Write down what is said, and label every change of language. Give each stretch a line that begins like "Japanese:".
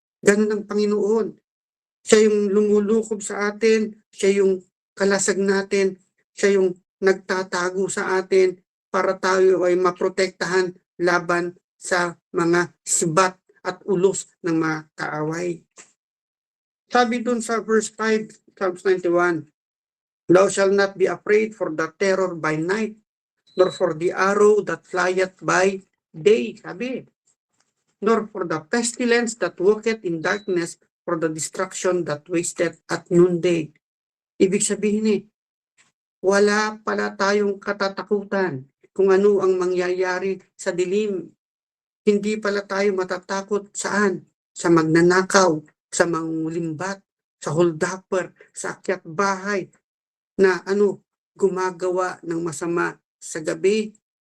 Filipino: Ganun ang Panginoon. Siya yung lumulukob sa atin, siya yung kalasag natin, siya yung nagtatago sa atin para tayo ay maprotektahan laban sa mga sibat at ulos ng mga kaaway. Sabi dun sa verse 5,
English: Psalms 91, thou shalt not be afraid for the terror by night, nor for the arrow that flieth by day. Sabi, nor for the pestilence that walketh in darkness, for the destruction that wasteth at noonday.
Filipino: Ibig sabihin wala pala tayong katatakutan kung ano ang mangyayari sa dilim. Hindi pala tayo matatakot saan? Sa magnanakaw, sa mangulimbat, sa holdupper, sa akyat bahay na gumagawa ng masama sa gabi.